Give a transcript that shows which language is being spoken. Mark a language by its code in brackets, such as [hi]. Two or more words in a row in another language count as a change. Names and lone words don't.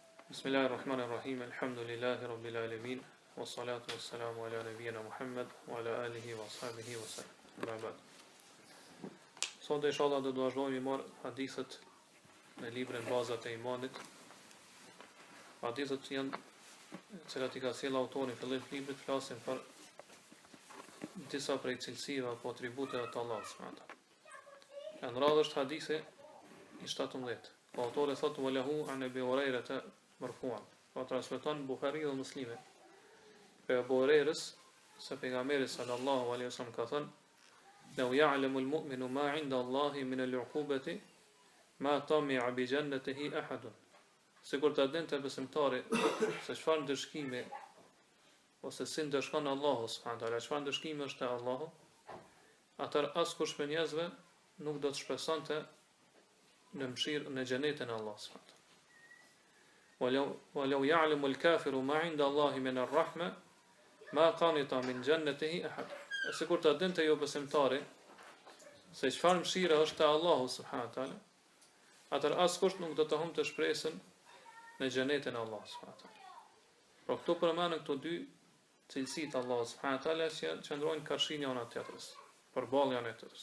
[ar] بسم الله الرحمن الرحيم. الحمد لله رب العالمين. والصلاة والسلام على نبينا محمد وعلى آله وأصحابه وسلم. أما بعد. [sq] Sot inshallah do vazhdojmë i marr hadithet në librin Bazat e Imanit. Hadithet janë cilat i ka sjell autori në fillim të librit, flasin për disa prej cilësive apo atributeve të Allahut [ar] سبحانه وتعالى. [sq] Në radhë është hadithi i 17. Po autori thotë [ar] وله عن أبي هريرة مرفوعا. [sq] Po transmeton Buhari dhe Muslimi. Për Abu Hurairës se pejgamberi [ar] صلى الله عليه وسلم [sq] ka thënë: [ar] "لو يعلم المؤمن ما عند الله من العقوبة ما طمع بجنته أحد." [sq] Sikur ta dinte besimtari se çfarë ndëshkimi ose si ndëshkon Allahu [ar] سبحانه وتعالى, [sq] çfarë ndëshkimi është te Allahu, atëherë askush prej njerëzve nuk do të shpresonte në mëshirë në xhenetin e Allahut [ar] سبحانه وتعالى. ولو يعلم الكافر ما عند الله من الرحمة ما قنط من جنته أحد. [sq] Sikur ta dinte jo besimtari se çfarë mëshira është te Allahu [ar] سبحانه وتعالى, [sq] atëherë askush nuk do të humbte shpresën në xhenetin e Allahut [ar] سبحانه وتعالى. [sq] Por këtu përmenden këto dy cilësi të Allahut [ar] سبحانه وتعالى [sq] që qëndrojnë karshin janë tjetrës, përballë janë tjetrës.